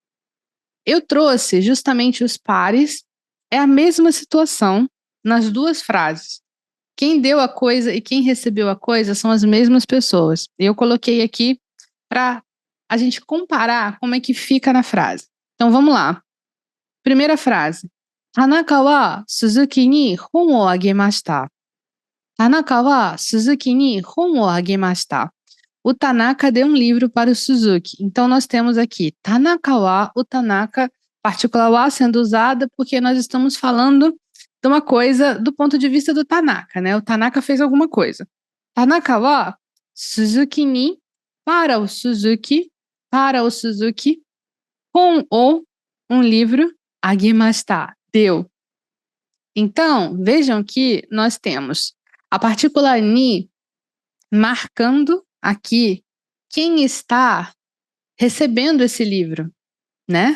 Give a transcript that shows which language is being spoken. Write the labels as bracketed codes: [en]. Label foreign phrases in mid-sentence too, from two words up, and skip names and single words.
[pt] Eu trouxe justamente os pares, é a mesma situação nas duas frases. Quem deu a coisa e quem recebeu a coisa são as mesmas pessoas. Eu coloquei aqui para a gente comparar como é que fica na frase. Então vamos lá. Primeira frase. [ja] 田中は鈴木に本をあげました. 田中は鈴木に本をあげました. [pt] O Tanaka deu um livro para o Suzuki. Então nós temos aqui [ja] 田中は, [pt] o Tanaka, partícula wa sendo usada porque nós estamos falando de uma coisa do ponto de vista do Tanaka, né? O Tanaka fez alguma coisa. [ja] 田中は鈴木に, [pt] para o Suzuki, [ja] 本を, [pt] um livro, agemashita, deu. Então, vejam que nós temos a partícula ni marcando aqui quem está recebendo esse livro, né?